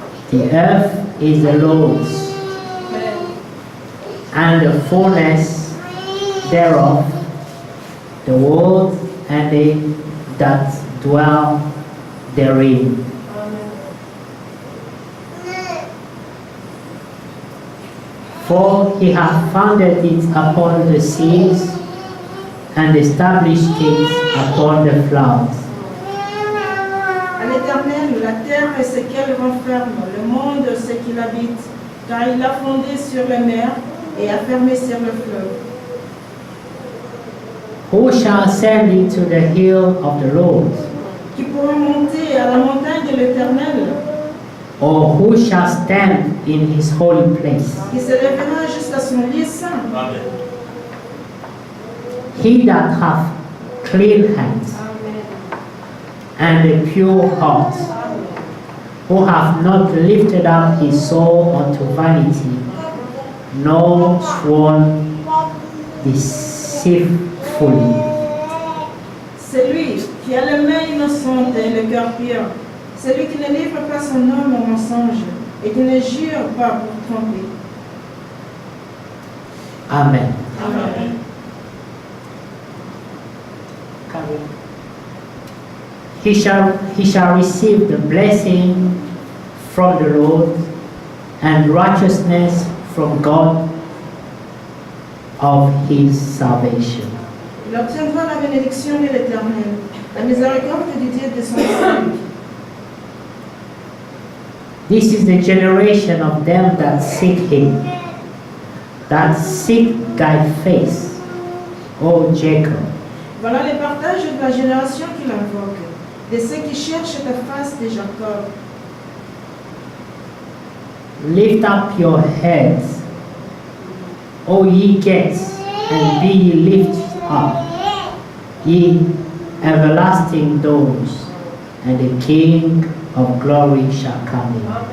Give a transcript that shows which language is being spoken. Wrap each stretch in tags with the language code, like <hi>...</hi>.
<en>The earth is the Lord's, and the fullness thereof, the world and they that dwell therein. For he hath founded it upon the seas, and established it upon the floods.</en> <fr>À l'Éternel, la terre et ce qu'elle renferme, le monde ce qu'il habite, car il l'a fondé sur les mers et a fermé sur le fleuve.</fr> <en>Who shall ascend into the hill of the Lord?</en> <fr>Qui pourra monter à la montagne de l'Éternel,</fr> <en>Or who shall stand in his holy place?</en> <fr>qui se lèvera jusqu'à son lieu saint. Amen.</fr> <en>He that hath clean hands and a pure heart, who hath not lifted up his soul unto vanity, nor sworn deceitfully.</en> <fr>Celui qui a les mains innocentes et le cœur pur, celui qui ne livre pas son âme au mensonge et qui ne jure pas pour tromper. Amen. Amen.</fr> <en>He shall receive the blessing from the Lord and righteousness from God of his salvation.</en> <fr>Il obtiendra la bénédiction de l'Éternel, la miséricorde du Dieu de son salut.</fr> <en>This is the generation of them that seek him, that seek thy face, O Jacob.</en> <fr>Voilà les partages de la génération qui l'invoque, de ceux qui cherchent ta face de Jacob.</fr> <en>Lift up your heads, O ye gates, and be ye lifted up, ye everlasting doors, and the King of glory shall come in.</en>